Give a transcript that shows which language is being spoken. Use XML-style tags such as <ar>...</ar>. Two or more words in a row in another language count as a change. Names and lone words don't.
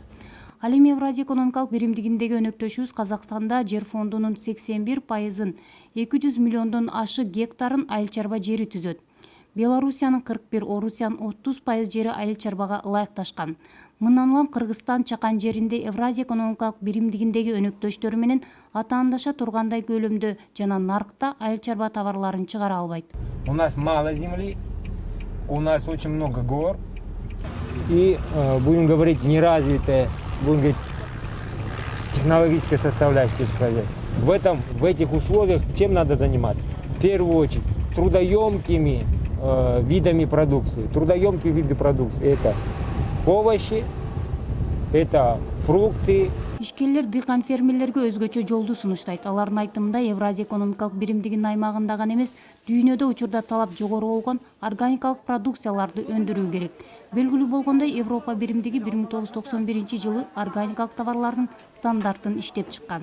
<ky>Ал эми Евразия экономикалык биримдигиндеги өнөктөшүбүз Казакстанда жер фондунун 81%-ын 200 миллиондон ашы гектарын айыл чарба жери түзөт. Белоруссиянын 41, Орусиянын 30% жери айыл чарбага ылайыкташкан. Мындан улам Кыргызстан чакан жеринде Евразия экономикалык биримдигиндеги өнөктөштөрү менен атаандаша тургандай көлөмдө жана наркта айыл чарба товарларын чыгара албайт.</ky> <ru>У нас мало земли, у нас очень много гор, и, будем говорить, неразвитая, будем говорить, технологическая составляющая сельскохозяйства. В этих условиях чем надо заниматься? В первую очередь трудоемкими видами продукции. Трудоемкие виды продукции – это овощи, это фрукты.</ru> <ky>Ишкерлер дыйкан фермерлерге өзгөчө жолду сунуштайт. Алардын айтымында Евразия экономикалык биримдигинин аймагында гана эмес, дүйнөдө учурда талап жогору болгон органикалык продукцияларды өндүрүү керек. Белгилүү болгондой, Европа биримдиги 1991 жылы органикалык товарлардын стандартын иштеп чыккан.</ky>